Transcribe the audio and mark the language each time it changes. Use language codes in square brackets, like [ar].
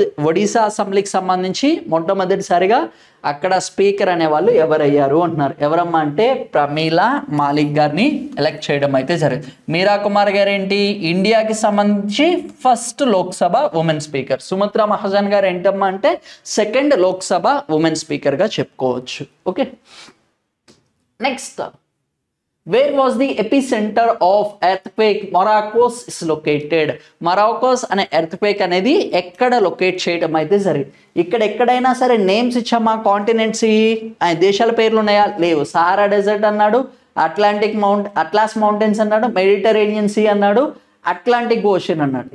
[te] ఒడిశా అసెంబ్లీకి సంబంధించి మొట్టమొదటిసారిగా అక్కడ స్పీకర్ అనే వాళ్ళు ఎవరయ్యారు అంటున్నారు. ఎవరమ్మా అంటే ప్రమీలా మాలిక్ గారిని ఎలక్ట్ చేయడం అయితే జరిగింది. మీరా కుమార్ గారు ఏంటి? ఇండియాకి సంబంధించి first Lok Sabha women speaker. Sumitra Mahajan గారు ఏంటమ్మా అంటే సెకండ్ లోక్సభ ఉమెన్ స్పీకర్గా చెప్పుకోవచ్చు. [en] Okay, next, where was the epicenter of earthquake Morocco's is located? [te] Morocco's అనే ఎర్త్క్వేక్ అనేది ఎక్కడ లొకేట్ చేయడం అయితే జరిగింది. ఇక్కడ ఎక్కడైనా సరే నేమ్స్ ఇచ్చామా? కాంటినెంట్స్, దేశాల పేర్లు ఉన్నాయా? లేవు. సహారా డెజర్ట్ అన్నాడు, అట్లాస్ మౌంటైన్స్ అన్నాడు, మెడిటరేనియన్ సీ అన్నాడు, అట్లాంటిక్ ఓషన్ అన్నాడు.